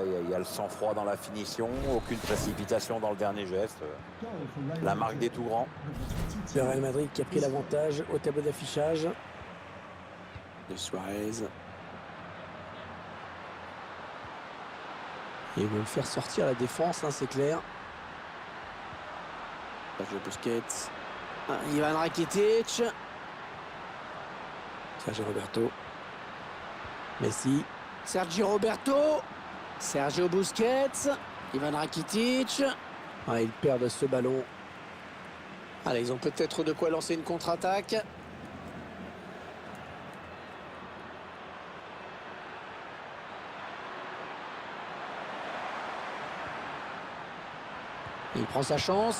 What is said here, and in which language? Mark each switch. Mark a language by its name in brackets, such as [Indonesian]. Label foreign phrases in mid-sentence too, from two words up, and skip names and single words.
[French] Il y a le sang-froid dans la finition, aucune précipitation dans le dernier geste. La marque des tout grands. Le Real Madrid qui a pris l'avantage au tableau d'affichage. De Suarez. Et ils vont faire sortir la défense, hein, c'est clair. Sergio Busquets. Ah, Ivan Rakitic. Sergio Roberto. Messi. Sergio Roberto. Sergio Busquets. Ivan Rakitic. Ah, ils perdent ce ballon. Allez, ils ont peut-être de quoi lancer une contre-attaque. Il prend sa chance.